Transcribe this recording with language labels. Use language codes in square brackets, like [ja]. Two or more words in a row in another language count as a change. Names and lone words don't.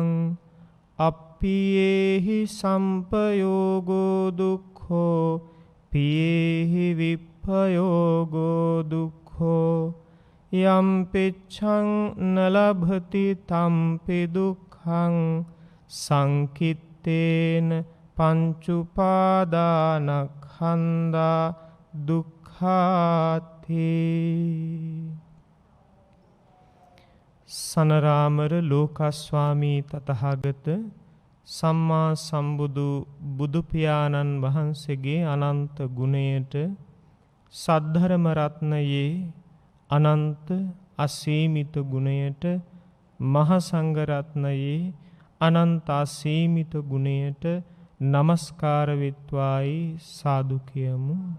[pi] අප්පියේහි සම්පයෝගෝ දුක්ඛෝ පියේහි විප්පයෝගෝ දුක්ඛෝ යම් පිච්ඡං නලභති තම්පි දුක්ඛං සංකිත්තේන පංචුපාදානස්කන්ධා දුක්ඛාති. [si] සනරාමර ලෝකස්වාමී තථාගත සම්මා සම්බුදු බුදු පියාණන් වහන්සේගේ අනන්ත ගුණයට සද්ධර්ම රත්නයේ අනන්ත අසීමිත ගුණයට මහා සංඝ රත්නයේ අනන්ත අසීමිත ගුණයට නමස්කාර වෙත්වායි සාදු කියමු.